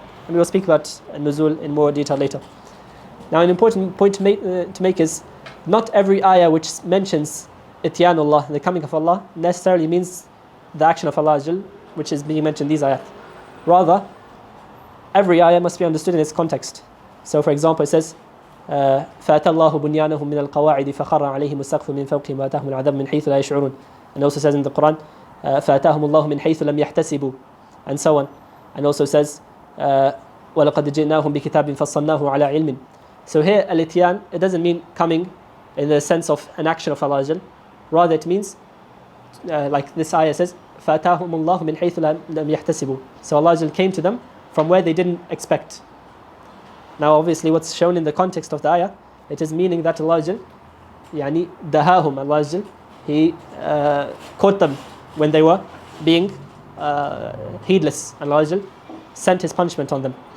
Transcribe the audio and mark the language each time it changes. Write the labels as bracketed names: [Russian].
[English] And we will speak about nuzul in more detail later. Now an important point to make is not every ayah which mentions ityanullah, the coming of Allah, necessarily means the action of Allah Azza Jal, which is being mentioned in these ayat. Rather, every ayah must be understood in its context. So for example it says [Arabic] فَأَتَى اللَّهُ بُنْيَانَهُمْ مِنَ الْقَوَاعِدِ فَخَرَّ عَلَيْهِمُ السَّقْفُ مِنْ فَوْقِهِمْ وَأَتَاهُمُ الْعَذَابُ مِنْ حَيْثُ لَا يَشْعُرُونَ. [English] And also says in the Quran [Arabic] فَأَتَاهُمُ اللَّهُ مِنْ حَيْثُ لَمْ يَحْتَسِبُوا, [English] and so on. And also says [Arabic] وَلَقَدْ جِئْنَاهُمْ بِكِتَابٍ فَصَّلْنَاهُ عَلَى عِلْمٍ. [English] So here al-ityan, it doesn't mean coming in the sense of an action of Allah Jal. Rather it means like this ayah says [Arabic] فَأَتَاهُمُ اللَّهُ مِنْ حَيْثُ لَمْ يَحْتَسِبُوا. [English] So Allah Jal came to them from where they didn't expect. Now obviously what's shown in the context of the ayah, it is meaning that Allah Jal [Arabic] يعني دهاهم, [English] Allah Jal, He caught them when they were being heedless, and Allah Jal sent His punishment on them.